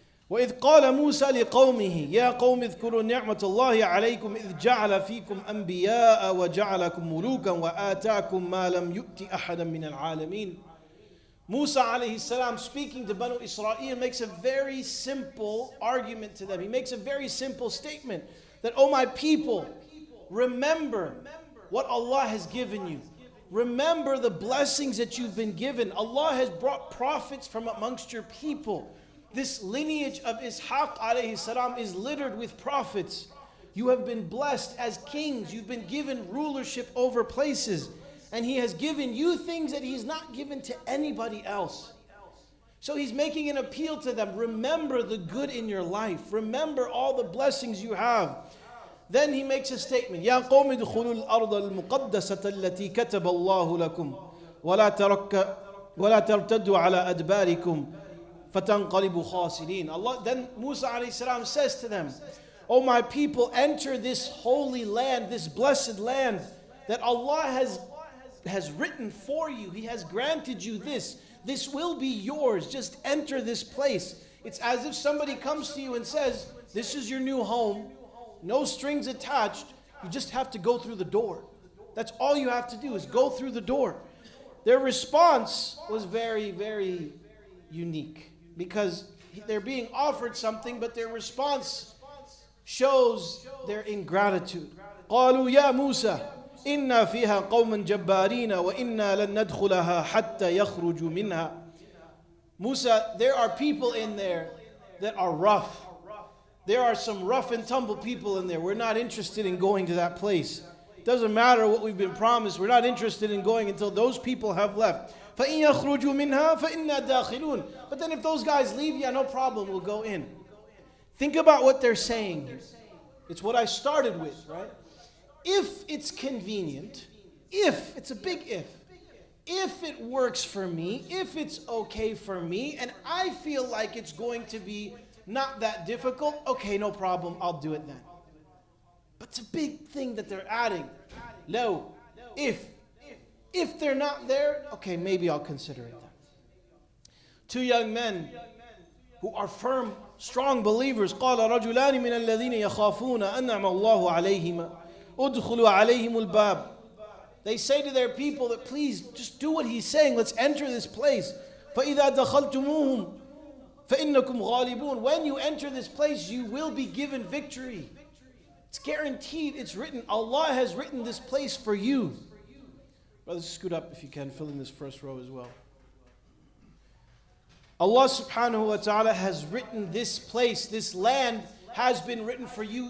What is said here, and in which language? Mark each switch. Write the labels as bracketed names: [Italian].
[Arabic] وإذ قال موسى لقومه يا قوم اذكروا نعمة الله عليكم إذ جعل فيكم أنبياء وجعلكم ملوكا وآتاكم ما لم يؤت أحدا من العالمين. [English] Musa alayhi salam, speaking to Banu Israel, makes a very simple argument to them. He makes a very simple statement that, oh my people, remember what Allah has given you. Remember the blessings that you've been given. Allah has brought prophets from amongst your people. This lineage of Ishaq alayhi salam is littered with prophets. You have been blessed as kings. You've been given rulership over places. And He has given you things that He's not given to anybody else. So He's making an appeal to them. Remember the good in your life. Remember all the blessings you have. Then He makes a statement. [Arabic] يَا قَوْمِ ادْخُلُوا الْأَرْضَ الْمُقَدَّسَةَ الَّتِي كَتَبَ اللَّهُ لَكُمْ وَلَا تَرْتَدُّوا عَلَىٰ أَدْبَارِكُمْ فَتَنْقَلِبُوا خَاسِرِينَ. [English] Allah, then Musa alayhi salam says to them, "O my people, enter this holy land, this blessed land that Allah has written for you. He has granted you this. This will be yours. Just enter this place." It's as if somebody comes to you and says, "This is your new home. No strings attached. You just have to go through the door." That's all you have to do, is go through the door. Their response was very, very unique, because they're being offered something, but their response shows their ingratitude. [Arabic] قالوا يا موسى إنا فيها قوما جبارين وإنا لن ندخلها حتى يخرجوا منها. [English] Musa, there are people in there that are rough. There are some rough and tumble people in there. We're not interested in going to that place. Doesn't matter what we've been promised. We're not interested in going until those people have left. [Arabic] فَإِن يَخْرُجُوا مِنْهَا فَإِنَّا دَاخِلُونَ. [English] But then if those guys leave, yeah, no problem, we'll go in. Think about what they're saying here. It's what I started with, right? If it's convenient, if, it's a big if it works for me, if it's okay for me, and I feel like it's going to be not that difficult, okay, no problem, I'll do it then. But it's a big thing that they're adding. No, if they're not there, okay, maybe I'll consider it then. Two young men who are firm, strong believers. [Arabic] قال رجلان من الذين يخافون أنعم الله عليهما ادخلوا عليهم الباب. [English] They say to their people that, please just do what he's saying. Let's enter this place. [Arabic] فإذا دخلتموهم فإنكم غالبون. [English] When you enter this place, you will be given victory. It's guaranteed. It's written. Allah has written this place for you. Brothers, scoot up if you can. Fill in this first row as well. Allah subhanahu wa ta'ala has written this place. This land has been written for you.